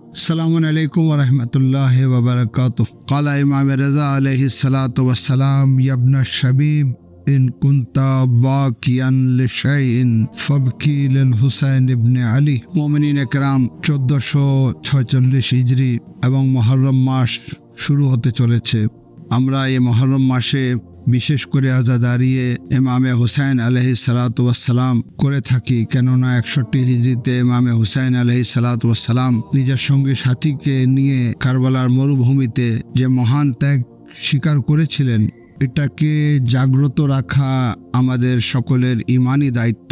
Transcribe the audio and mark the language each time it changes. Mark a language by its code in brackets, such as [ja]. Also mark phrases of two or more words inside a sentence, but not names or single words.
[ar] السلام عليكم و رحمة الله و بركاته. قال الإمام الرضا عليه الصلاة والسلام يا ابن شبيب إن كنت باكيا لشيء فابك للحسين بن علي. [ur] مومنین کرام [bn] 1446 হিজরি এবং মুহররম মাস শুরু হতে চলেছে। আমরা এই মুহররম মাসে বিশেষ করে আজাদারিয়ে ইমামে হুসাইন [ar] عليه الصلاة والسلام [bn] করে থাকি, কেননা 61 হিজরিতে ইমামে হুসাইন [ar] عليه الصلاة والسلام [bn] নিজের সঙ্গী সাথীকে নিয়ে কারবালার মরুভূমিতে যে মহান ত্যাগ স্বীকার করেছিলেন, এটাকে জাগ্রত রাখা আমাদের সকলের ইমানি দায়িত্ব।